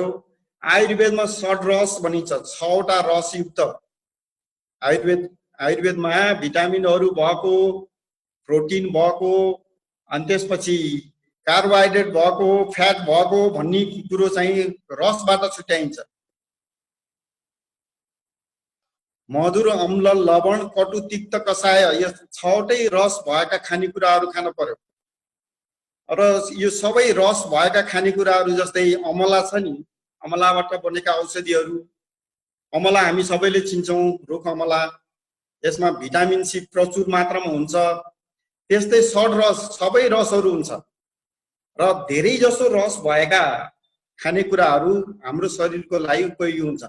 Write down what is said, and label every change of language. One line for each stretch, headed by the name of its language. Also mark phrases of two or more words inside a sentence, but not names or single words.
Nepali: आयुर्वेदमा षड्रस भनिन्छ, 6वटा रसयुक्त। आयुर्वेदमा भिटामिनहरू भएको, प्रोटिन भएको, अनि त्यसपछि कार्बोहाइड्रेट भएको, फ्याट भएको भन्ने कुरो चाहिँ रसबाट छुट्याइन्छ। मधुर, अम्ल, लवण, कटु, तिक्त, कषाय, यो 6वटै रस भएका खानेकुराहरू खान पर्यो। र यो सबै रस भएका खानेकुराहरू जस्तै अमला छ नि, अमलाबाट बनेका औषधिहरू, अमला हामी सबैले चिन्छौँ, रुख अमला। यसमा
English: vitamin C
Nepali: प्रचुर मात्रामा हुन्छ। त्यस्तै षड्रस, सबै रसहरू हुन्छ र धेरै जसो रस भएका खानेकुराहरू हाम्रो शरीरको लागि उपयोगी हुन्छन्।